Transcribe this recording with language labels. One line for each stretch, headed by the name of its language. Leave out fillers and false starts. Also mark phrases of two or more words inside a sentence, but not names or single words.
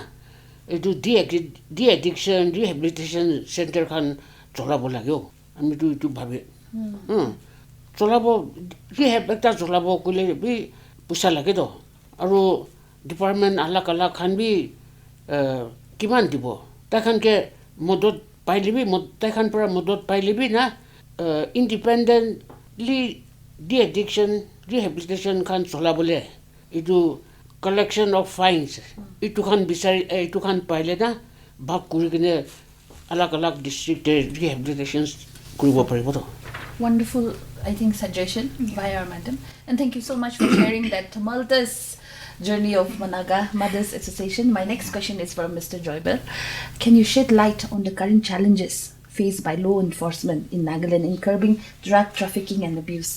Naga Pidgin: Itu
English: de-addiction rehabilitation center
Naga Pidgin: khan cholabo lagyo. Ami tu itu bhabe. Cholabo rehab ekta cholabo kule bi puisa lage do. Aru department alak khan bi kiman dibo. Ta khan ke modot pailibi ta khan pura modot pailibi na
English: independently de-addiction rehabilitation
Naga Pidgin: khan cholabole. Itu
English: collection of fines.
Naga Pidgin: Itu khan bisari itu khan paile na bhag kuri kene alak
English: district rehabilitation
Naga Pidgin: kuribo paribo to.
English: Wonderful, I think, suggestion by our madam. And thank you so much for sharing that tumultuous journey of Managa Mothers Association. My next question is for Mr. Joybell. Can you shed light on the current challenges faced by law enforcement in Nagaland in curbing drug trafficking and abuse?